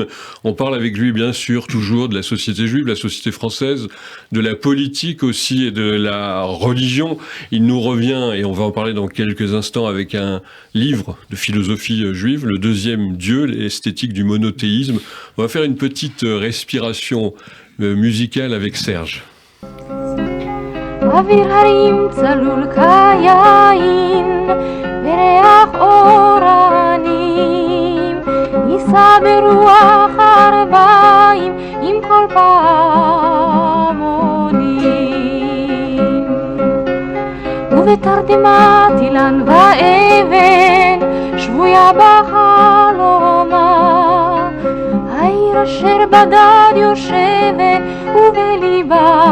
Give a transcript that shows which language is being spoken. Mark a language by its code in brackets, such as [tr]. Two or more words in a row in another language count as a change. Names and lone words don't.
[fr] On parle avec lui, bien sûr, toujours de la société juive, de la société française, de la politique aussi et de la religion. Il nous revient, et on va en parler dans quelques instants, avec un livre de philosophie juive, Le deuxième Dieu, l'esthétique du monothéisme. On va faire une petite respiration musicale avec Serge. [he] אוויר הרים צלול כיין וריח אורנים נישא ברוח ארבעים עם כל פעמונים ובתרדמת אילן ואבן שבויה בחלומה העיר אשר בדד יושבת ובליבה